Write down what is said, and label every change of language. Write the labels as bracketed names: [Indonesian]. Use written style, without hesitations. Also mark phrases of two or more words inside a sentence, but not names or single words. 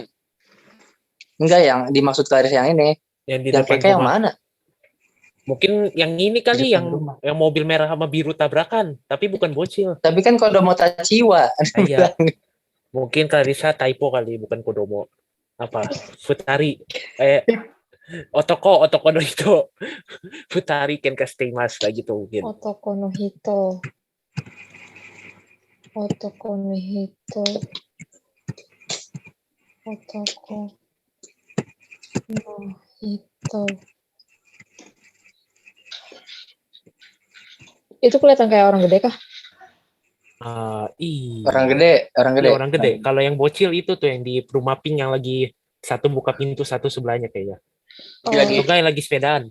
[Indonesian] Enggak, yang dimaksud Clarissa yang ini. Yang di Yang depan kenka yang rumah. mana? Mungkin yang ini kali Di yang depan rumah. mobil merah sama biru tabrakan, tapi bukan bocil. Tapi kan [Japanese] 子供たちは. [Indonesian] Iya. Mungkin Clarissa typo kali, bukan Kodomo. Apa? Futari. [Japanese] 男の人. 二人けんかしています [Indonesian] lah gitu mungkin. [Japanese] 男の人。男の人. 男の人. [Indonesian] Itu kelihatan kayak orang gede kah? Iya. Orang gede. Iya, orang gede. Kalau yang bocil itu tuh yang di rumah Pink yang lagi satu buka pintu, satu sebelahnya kayaknya. Lagi yang lagi sepedaan.